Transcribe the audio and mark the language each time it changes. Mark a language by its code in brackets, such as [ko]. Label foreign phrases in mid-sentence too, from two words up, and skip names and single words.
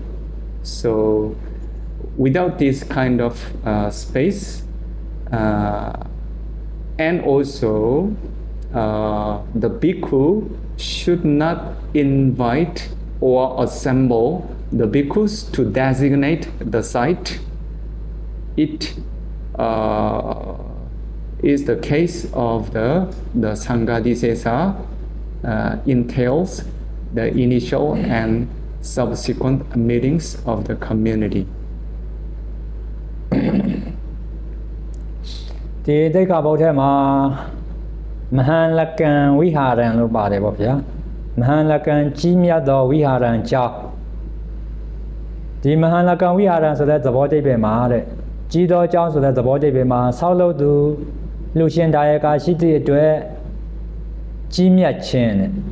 [en] So without this kind of space, and also the bhikkhu should not invite or assemble the bhikkhus to designate the site. It is the case of the Saṅgharakkhita entails the initial and subsequent meetings of the community. [my] ဒီတိက္ခာပုဒ်ထဲမှာမဟာလကံဝိဟာရံလို့ပါတယ်ပေါ့ဗျာမဟာလကံကြီးမြတ်သောဝိဟာရံကြောင့်ဒီမဟာလကံဝိဟာရံဆိုတဲ့သဘောတိပ္ပယ်မှာတဲ့ကြီးသောအကြောင်းဆိုတဲ့သဘောတိပ္ပယ်မှာဆောက်လုပ်သူလူရှင်ဒါယကာရှိသည့်အတွက်ကြီးမြတ်ခြင်းတဲ့